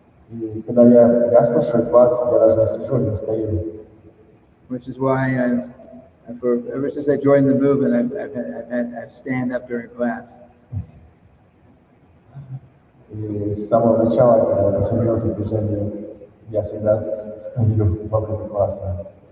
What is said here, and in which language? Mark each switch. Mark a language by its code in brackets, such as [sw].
[ru] И когда я слушаю класс, я даже не сижу, не стою. [en] Which is why ever since I joined the movement, I've stand up during class. [ru] И с самого начала, когда я присоединился к движению, я всегда стою во время класса.